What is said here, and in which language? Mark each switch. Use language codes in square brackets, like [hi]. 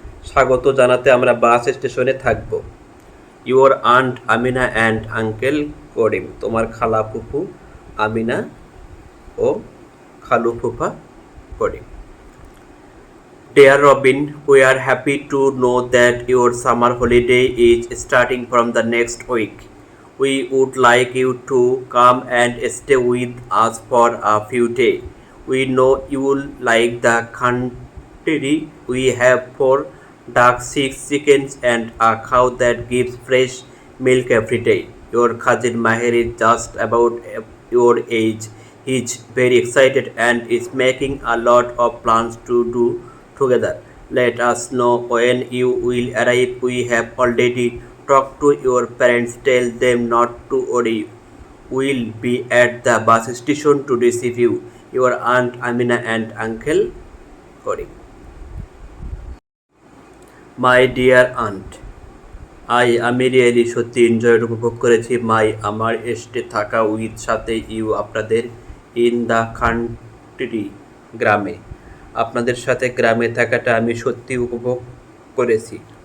[bn] স্বাগত জানাতে আমরা বাস স্টেশনে থাকব। [en] your aunt Amina and uncle Karim, [bn] তোমার খালা ফুফু আমিনা ও খালু ফুফা করিম। [en] Dear Robin, we are happy to know that your summer holiday is starting from the next week. We would like you to come and stay with us for a few days. We know you will like the country. We have 4 ducks, 6 chickens, and a cow that gives fresh milk every day. Your cousin Maher is just about your age. He's very excited and is making a lot of plans to do together. Let us know when you will arrive. We have already talked to your parents. Tell them not to worry. We'll be at the bus station to receive you. Your Aunt Amina and Uncle Cory. My dear aunt, [bn] আমি [en] really [bn] সত্যি [en] enjoyed [bn] উপভোগ করেছি। আমার [en] stay [bn] থাকা [en] with [bn] সাথে [en] you [bn] আপনাদের [en] in the country [bn] গ্রামে। আপনাদের সাথে গ্রামে থাকাটা আমি সত্যি উপভোগ করেছি।